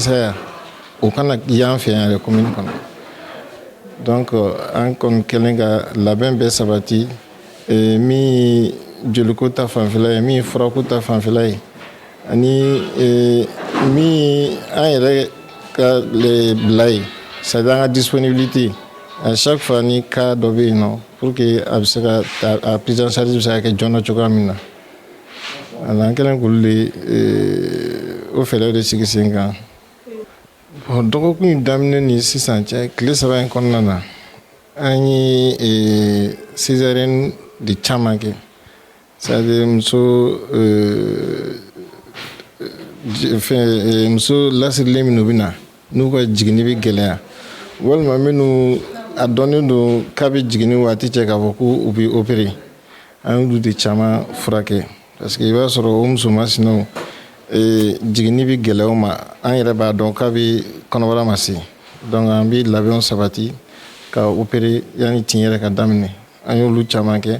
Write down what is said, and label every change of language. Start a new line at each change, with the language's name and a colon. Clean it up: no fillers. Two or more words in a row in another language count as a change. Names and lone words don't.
Bambara: saya o kana y'an fɛ yan yɛrɛ commune kɔnɔ donc an kɔni kɛlen ka labɛn bɛɛ sabati min joliko ta fanfɛla ye min furako ta fanfɛla ye ani min an yɛrɛ ka bila ye
French: c'est à dire
Bambara: an ka disponibilité
French: à chaque fois
Bambara: ni cas dɔ bɛ yen nɔ
French: pour que
Bambara: a bɛ se ka a
French: prise en charge
Bambara: bɛ se ka kɛ joona cogoya min na ala an kɛlen k'olu de o fɛɛrɛw de sigi sen kan bon dɔgɔkun in daminɛ ni sisan cɛ tile 3 in kɔnɔna na an ye césarienne de caman kɛ
French: c'est à dire
Bambara: muso lasirilen minnu bɛ na n'u ka jiginni bɛ gɛlɛya walima minnu a dɔnnen don k'a bɛ jiginni waati cɛ k'a fɔ k'u bɛ opérer an y'olu de caman furakɛ
French: parce que
Bambara: i b'a sɔrɔ o musomansinaw jiginni bɛ gɛlɛya o ma an yɛrɛ b'a dɔn k'a bɛ kɔnɔbara ma se donc an bɛ labɛnw sabati ka opérer yanni tin yɛrɛ ka daminɛ an y'olu caman kɛ